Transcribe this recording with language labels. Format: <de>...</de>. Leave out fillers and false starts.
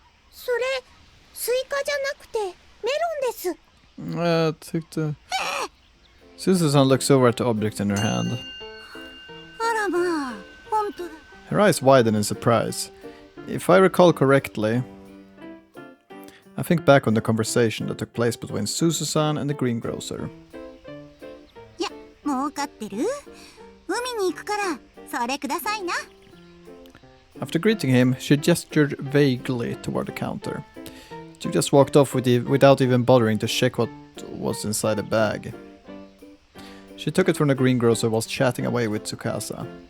<ja>それスイカじゃなくてメロンです。</ja> <sv>Jag tyckte...</sv> <en>Susan looks over at the object in her hand.</en> <ja>あらまあ、本当だ。</ja> <en>Her eyes widen in surprise. If I recall correctly, I think back on the conversation that took place between Susan and the greengrocer.</en> <ja>いや、もうかってる。海に行くからそれくださいな。</ja> <en>After greeting him, she gestured vaguely toward the counter. She just walked off without even bothering to check what was inside the bag. She took it from the greengrocer whilst chatting away with Tsukasa.</en>